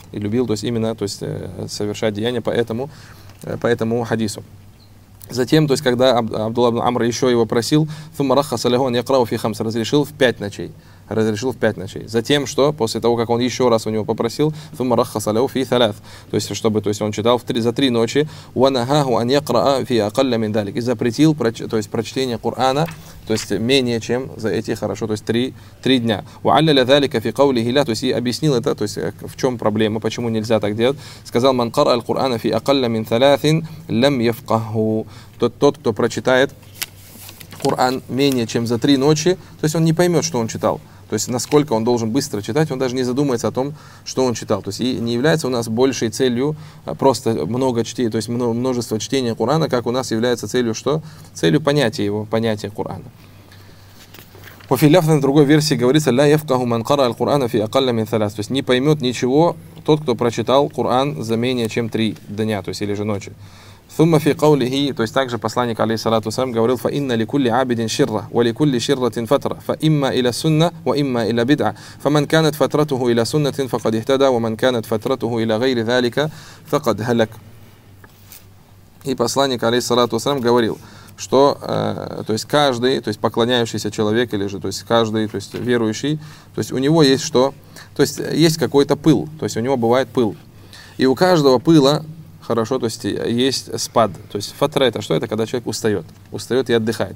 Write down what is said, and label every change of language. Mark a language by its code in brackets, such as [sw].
[ru] И любил, то есть именно, то есть совершать деяния по этому хадису. Затем, то есть когда Абдулла ибн Амр еще его просил, [ar] ثم رخص له أن يقرأ في خمس, [ru] разрешил в пять ночей. разрешил в пять ночей. Затем что? После того, как он еще раз у него попросил, [ar] ثم رخص له في ثلاث. [ru] То есть, чтобы, то есть он читал за три ночи. [ar] ونهاه أن يقرأ في أقل من ذلك. [ru] И запретил, то есть прочтение Корана, то есть менее чем за эти, хорошо, то есть три дня. [ar] وعلل ذلك في قوله لا. [ru] То есть и объяснил это, то есть в чем проблема, почему нельзя так делать. Сказал, [ar] من قرأ القرآن في أقل من ثلاث لم يفقه. [ru] Тот, кто прочитает Коран менее чем за три ночи, то есть он не поймет, что он читал. То есть насколько он должен быстро читать, он даже не задумается о том, что он читал. То есть и не является у нас большей целью просто много чтения, то есть множество чтения Корана, как у нас является целью что? Целью понятия его, понятия Корана. По филяфу на другой версии говорится, [ar] «Ля яфкаху ман кара аль-Курана фи акалля мин саляс». [ru] То есть не поймет ничего тот, кто прочитал Коран за менее чем три дня, то есть или же ночи. [ar] ثم في قوله [ru] то есть также посланник [ar] عليه الصلاة والسلام [ru] говорил [ar] فإن لكل عابد شرة ولكل شرة فترة فإما إلى سنة وإما إلى بدعة فمن كانت فترته إلى سنة فقد اهتدى ومن كانت فترته إلى غير ذلك فقد هلك. [ru] И посланник [ar] عليه الصلاة والسلام [ru] говорил, что то есть каждый, то есть поклоняющийся человек или же то есть каждый, то есть верующий, то есть у него есть что, то есть есть какой-то пыл, то есть у него бывает пыл, и у каждого пыла, хорошо, то есть есть спад. То есть фатра это что? Это когда человек устает. Устает и отдыхает.